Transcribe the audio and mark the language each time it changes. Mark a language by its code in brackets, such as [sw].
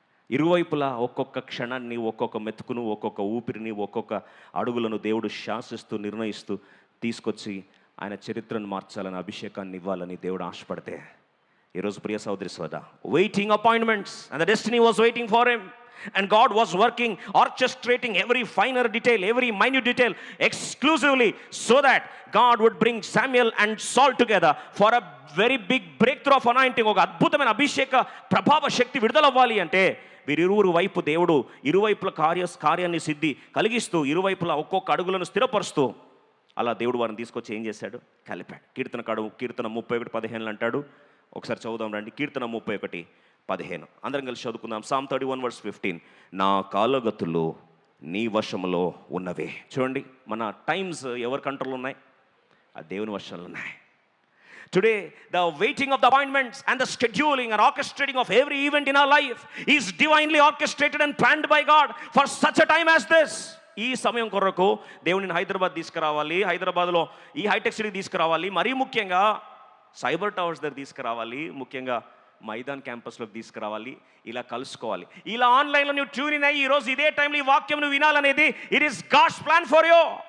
[te] ఇరువైపులా ఒక్కొక్క క్షణాన్ని, ఒక్కొక్క మెతుకును, ఒక్కొక్క ఊపిరిని, ఒక్కొక్క అడుగులను దేవుడు శాసిస్తూ, నిర్ణయిస్తూ తీసుకొచ్చి ఆయన చరిత్రను మార్చాలని, అభిషేకాన్ని ఇవ్వాలని దేవుడు ఆశపడితే, ఈరోజు ప్రియ సోదరి సోదరా, [en] Waiting appointments and the destiny was waiting for him. And God was working, orchestrating every finer detail, every minute detail exclusively so that God would bring Samuel and Saul together for a very big breakthrough of anointing. [te] ఒక అద్భుతమైన అభిషేక ప్రభావ శక్తి విడుదలవ్వాలి అంటే వీరిరువురు వైపు దేవుడు ఇరువైపుల కార్యాన్ని సిద్ధి కలిగిస్తూ, ఇరువైపుల ఒక్కొక్క అడుగులను స్థిరపరుస్తూ అలా దేవుడు వారిని తీసుకొచ్చి ఏం చేశాడు? కలిపాడు. కీర్తన 31:15 అంటాడు. ఒకసారి చదువుదాం రండి. కీర్తన 31:15 అందరం కలిసి చదువుకుందాం. [en] Psalm 31:15. [te] నా కాలగతులు నీ వశములో ఉన్నవే. చూడండి, మన టైమ్స్ ఎవరి కంట్రోల్ ఉన్నాయి? ఆ దేవుని వశంలో ఉన్నాయి. [en] Today, the waiting of the appointments and the scheduling and orchestrating of every event in our life is divinely orchestrated and planned by God for such a time as this. [te] ఈ సమయం కొరకు దేవుని హైదరాబాద్ తీసుకురావాలి, హైదరాబాద్లో ఈ హైటెక్ సిటీ తీసుకురావాలి, మరీ ముఖ్యంగా సైబర్ టవర్స్ దగ్గర తీసుకురావాలి, ముఖ్యంగా మైదాన్ క్యాంపస్లోకి తీసుకురావాలి, ఇలా కలుసుకోవాలి. ఇలా ఆన్లైన్లో నువ్వు ట్యూన్ ఇన్ అయ్యి ఈరోజు ఇదే టైంలో ఈ వాక్యం నువ్వు వినాలనేది [en] It is God's plan for you.